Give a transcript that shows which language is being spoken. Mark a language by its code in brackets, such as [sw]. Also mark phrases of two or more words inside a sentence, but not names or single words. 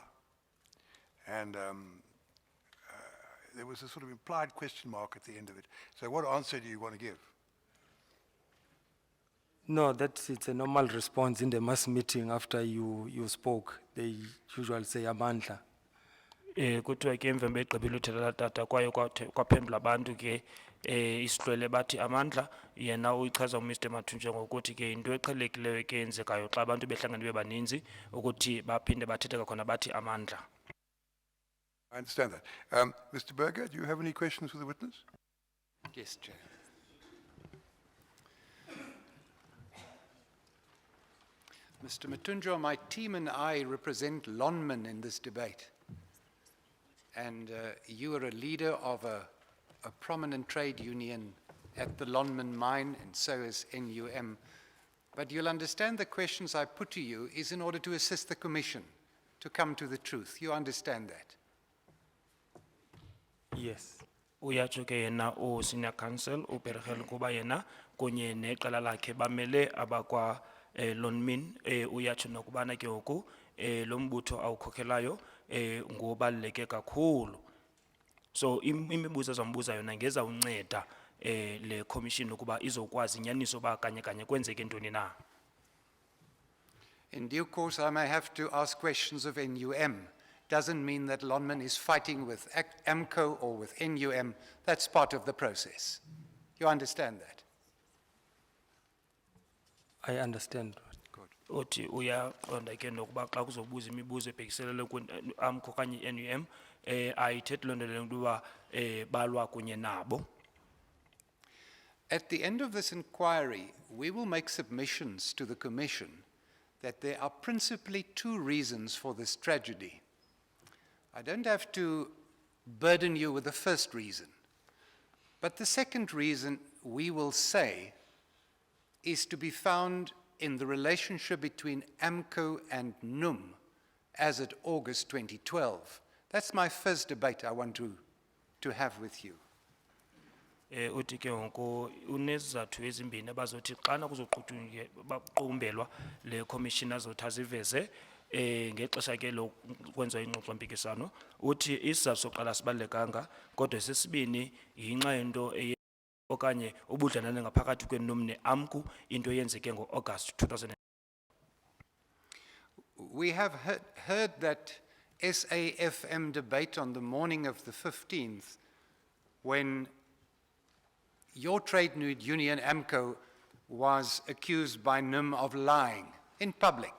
[en] And there was a sort of implied question mark at the end of it. So what answer do you want to give? No, it's a normal response in the mass meeting after you spoke. They usually say Amandla. [xh] Kuthiwa ke emveni begqibile uthetha la tata kwaye kwaphendula abantu ke isihlwele bathi Amandla yena uyichaza uMr Mathunjwa ngokuthi ke into eqhelekileyo ke yenzekayo xa abantu behlangene bebaninzi ukuthi baphinde bathethe khona bathi Amandla. [en] I understand that. Mr. Berger, do you have any questions for the witness? Yes, Chair. Mr. Mathunjwa, my team and I represent Lonman in this debate. And you are a leader of a prominent trade union at the Lonman mine, and so is NUM. But you'll understand the questions I put to you is in order to assist the Commission to come to the truth. You understand that? Yes. [xh] Uyatsho ke yena senior counsel uBergel kuba yena kunye neqala lakhe bamele abakwa lonmin uyatsho nokubana ke ngoku lo mbutho awukhokhelayo ngobaluleke kakhulu. So imibuzo ezambuza yona ngeza unceda le commission ukuba izokwazi inyaniso ba kanye kanye kwenzeke ntoni na. [en] In due course, I may have to ask questions of NUM. Doesn't mean that Lonmin is fighting with AMCO or with NUM. That's part of the process. You understand that? I understand. [xh] Uthi uyaqonda ke nokuba xa kuzobuza imibuzo ebhekiselele AMCO kanye NUM ayithethi loo nto leyo ukuba balwa kunye nabo. [en] At the end of this inquiry, we will make submissions to the Commission that there are principally two reasons for this tragedy. I don't have to burden you with the first reason, but the second reason we will say is to be found in the relationship between AMCO and NUM as at August 2012. That's my first debate I want to have with you. [xh] Uthi ke ngoku unezizathu ezimbini abazothi xana kuzoqhutywe baqumbelwa le commission azothi aziveze ngexesha ke lokwenza ingxoxo mpikisano. Uthi isizathu sokuqala sibalulekanga kodwa sesibini yinxa yento okanye ubudlelwane ngaphakathi kweNUM neAMCU into eyenzeke ngo-August 2000. [en] We have heard that SAFM debate on the morning of the 15th when your trade union, AMCO, was accused by NUM of lying in public.